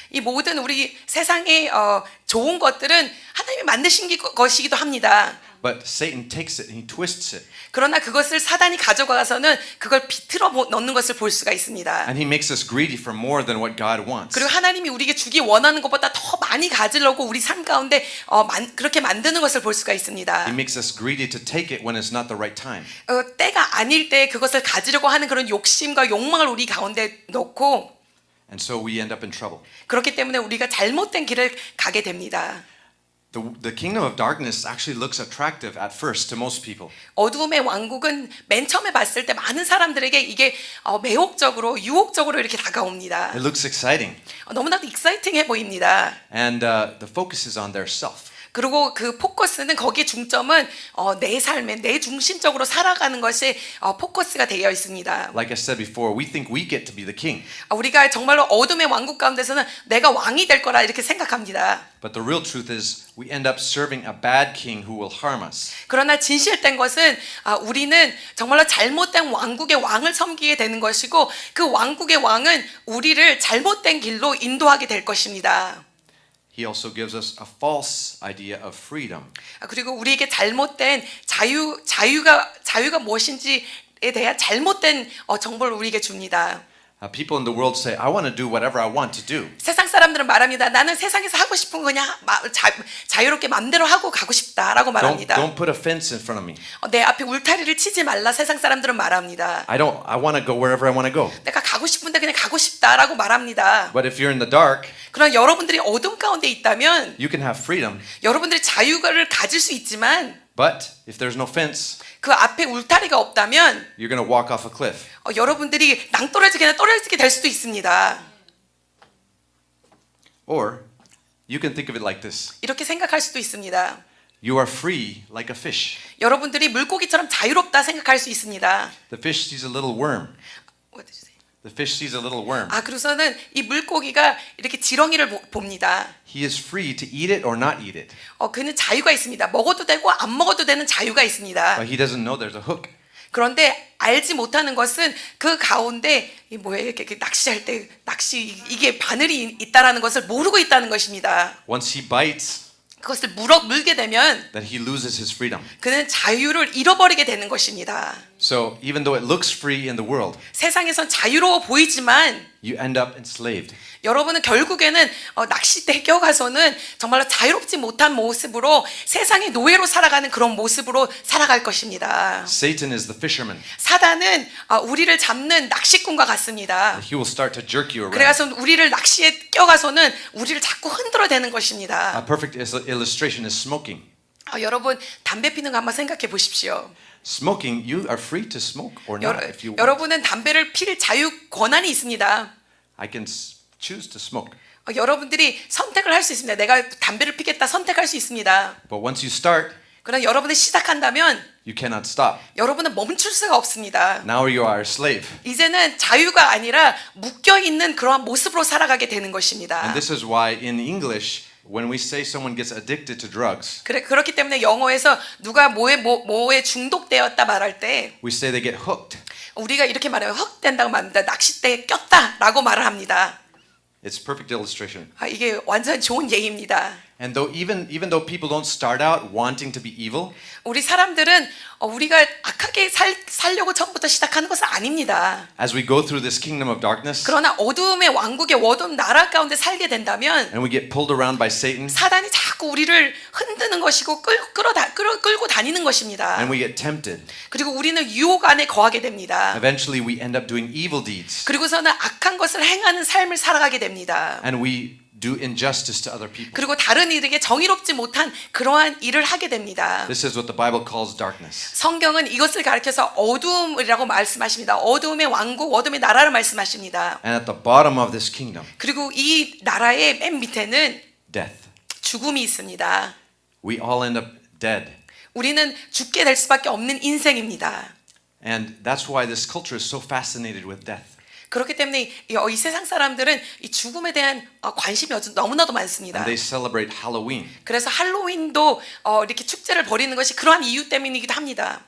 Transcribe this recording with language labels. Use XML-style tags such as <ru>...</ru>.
<ko>이 모든 우리 세상의 좋은 것들은 하나님이 만드신 것이기도 합니다.</ko> <en>But Satan takes it and he twists it.</en> <ko>그러나 그것을 사단이 가져가서는 그걸 비틀어 넣는 것을 볼 수가 있습니다.</ko> <en>And he makes us greedy for more than what God wants.</en> <ko>그리고 하나님이 우리에게 주기 원하는 것보다 더 많이 가지려고 우리 삶 가운데 그렇게 만드는 것을 볼 수가 있습니다.</ko> <en>He makes us greedy to take it when it's not the right time.</en> <ko>때가 아닐 때 그것을 가지려고 하는 그런 욕심과 욕망을 우리 가운데 넣고</ko> <en>And so we end up in trouble.</en> <ko>그렇기 때문에 우리가 잘못된 길을 가게 됩니다.</ko> <en>The kingdom of darkness actually looks attractive at first to most people.</en> <ko>어두움의 왕국은 맨 처음에 봤을 때 많은 사람들에게 이게 매혹적으로 유혹적으로 이렇게 다가옵니다.</ko> <en>It looks exciting.</en> <ko>너무나도 익사이팅해 보입니다.</ko> <en>And the focus is on their self.</en> <ko>그리고 그 포커스는 거기에 중점은 내 삶에 내 중심적으로 살아가는 것이 포커스가 되어 있습니다.</ko> <en>Like I said before, we think we get to be the king.</en> <ko>우리가 정말로 어둠의 왕국 가운데서는 내가 왕이 될 거라 이렇게 생각합니다.</ko> <en>But the real truth is we end up serving a bad king who will harm us.</en> <ko>그러나 진실된 것은 우리는 정말로 잘못된 왕국의 왕을 섬기게 되는 것이고 그 왕국의 왕은 우리를 잘못된 길로 인도하게 될 것입니다.</ko> <en>He also gives us a false idea of freedom.</en> <ko>그리고 우리에게 잘못된 자유가 무엇인지에 대한 잘못된 정보를 우리에게 줍니다.</ko> <en>People in the world say, I want to do whatever I want to do.</en> <ko>세상 사람들은 말합니다. 나는 세상에서 하고 싶은 거 그냥 자유롭게 마음대로 하고 가고 싶다라고 말합니다.</ko> <en>Don't put a fence in front of me.</en> <ko>내 앞에 울타리를 치지 말라 세상 사람들은 말합니다.</ko> <en>I want to go wherever I want to go.</en> <ko>내가 가고 싶은데 그냥 가고 싶다라고 말합니다.</ko> <en>But if you're in the dark,</en> <ko>그러나 여러분들이 어둠 가운데 있다면</ko> <en>you can have freedom.</en> <ko>여러분들이 자유를 가질 수 있지만</ko> <en>But if there's no fence,</en> <ko>그 앞에 울타리가 없다면</ko> <en>you're going to walk off a cliff.</en> <ko>여러분들이 낭떠러지게 떨어지게 될 수도 있습니다.</ko> <en>Or you can think of it like this.</en> <ko>이렇게 생각할 수도 있습니다.</ko> <en>You are free like a fish.</en> <ko>여러분들이 물고기처럼 자유롭다 생각할 수 있습니다.</ko> <en>The fish sees a little worm. What did you say? The fish sees a little worm.</en> <ko>그래서는 이 물고기가 이렇게 지렁이를 봅니다.</ko> <en>He is free to eat it or not eat it.</en> <ko>그는 자유가 있습니다. 먹어도 되고 안 먹어도 되는 자유가 있습니다.</ko> <en>But he doesn't know there's a hook.</en> <ko>그런데 알지 못하는 것은 그 가운데 이렇게 낚시할 때 이게 바늘이 있다라는 것을 모르고 있다는 것입니다.</ko> <en>Once he bites,</en> <ko>그것을 물게 되면</ko> <en>then he loses his freedom.</en> <ko>그는 자유를 잃어버리게 되는 것입니다.</ko> <en>So even though it looks free in the world,</en> <ko>세상에선 자유로워 보이지만</ko> <en>you end up enslaved.</en> <ko>여러분은 결국에는 낚싯대에 껴가서는 정말로 자유롭지 못한 모습으로 세상의 노예로 살아가는 그런 모습으로 살아갈 것입니다.</ko> <en>Satan is the fisherman.</en> <ko>사단은 우리를 잡는 낚시꾼과 같습니다.</ko> <en>He will start to jerk you around.</en> <ko>그래서 우리를 낚시에 껴가서는 우리를 자꾸 흔들어대는 것입니다.</ko> <en>A perfect illustration is smoking.</en> <ko>여러분 담배 피는 거 한번 생각해 보십시오.</ko> <en>Smoking, you are free to smoke or not if you want.</en> <ko>여러분은 담배를 필 자유 권한이 있습니다.</ko> <en>I can choose to smoke.</en> <ko>여러분들이 선택을 할 수 있습니다. 내가 담배를 피겠다 선택할 수 있습니다.</ko> <en>But once you start,</en> <ko>그러나 여러분이 시작한다면</ko> <en>you cannot stop.</en> <ko>여러분은 멈출 수가 없습니다.</ko> <en>Now you are a slave.</en> <ko>이제는 자유가 아니라 묶여 있는 그러한 모습으로 살아가게 되는 것입니다.</ko> <en>And this is why in English when we say someone gets addicted to drugs,</en> <ko>그렇기 때문에 영어에서 누가 뭐에 중독되었다 말할 때</ko> <en>we say they get hooked.</en> <ko>우리가 이렇게 말해요. 흑된다고 말합니다. 낚싯대에 꼈다라고 말을 합니다.</ko> <en>It's a perfect illustration.</en> <ko>이게 완전 좋은 예입니다.</ko> <en>And even though people don't start out wanting to be evil,</en> <ko>우리 사람들은 우리가 악하게 살려고 처음부터 시작하는 것은 아닙니다.</ko> <en>as we go through this kingdom of darkness</en> <ko>그러나 어두움의 왕국의 어두운 나라 가운데 살게 된다면</ko> <en>and we get pulled around by Satan</en> <ko>사단이 자꾸 우리를 흔드는 것이고 끌고 다니는 것입니다.</ko> <en>and we get tempted,</en> <ko>그리고 우리는 유혹 안에 거하게 됩니다.</ko> <en>eventually we end up doing evil deeds</en> <ko>그리고서는 악한 것을 행하는 삶을 살아가게 됩니다.</ko> <en>and we do injustice to other people.</en> <ko>그리고 다른 이들에게 정의롭지 못한 그러한 일을 하게 됩니다.</ko> <en>This is what the Bible calls darkness.</en> <ko>성경은 이것을 가리켜서 어두움이라고 말씀하십니다. 어두움의 왕국, 어두움의 나라를 말씀하십니다.</ko> <en>And at the bottom of this kingdom,</en> <ko>그리고 이 나라의 맨 밑에는</ko> <en>death.</en> <ko>죽음이 있습니다.</ko> <en>We all end up dead.</en> <ko>우리는 죽게 될 수밖에 없는 인생입니다.</ko> <en>And that's why this culture is so fascinated with death.</en> <ko>그렇기 때문에 이 세상 사람들은 이 죽음에 대한 관심이 너무나도 많습니다.</ko> <en>And they celebrate Halloween.</en> <ko>그래서 할로윈도 이렇게 축제를 벌이는 것이 그러한 이유 때문이기도 합니다.</ko>